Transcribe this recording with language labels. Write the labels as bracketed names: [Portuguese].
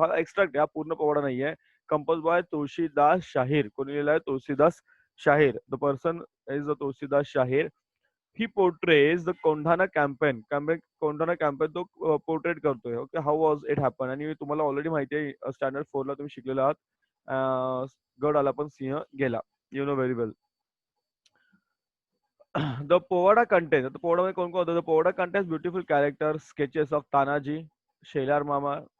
[Marathi] हा extract हा पूर्ण पोवाडा नाहीये. [English] Composed by [Marathi] तुळशीदास शाहीर. कोणी लिहिला आहे? तुळशीदास शाहीर. [English] The person is the Tulshidas Shahir. He portrays the Kondhana campaign. [Marathi] Kondhana campaign तो पोर्ट्रेट करतोय. [English] Okay, how was it happen. [Marathi] आणि तुम्हाला ऑलरेडी माहिती आहे स्टँडर्ड 4 ला तुम्ही शिकलेला आहात. गड आला पण सिंह गेला. [English] You know very well. The powada contains, [Marathi] आता पोवाडामध्ये कोण कोण होतं? [English] The powada contains beautiful character sketches of Tanaji, Shelar Mama.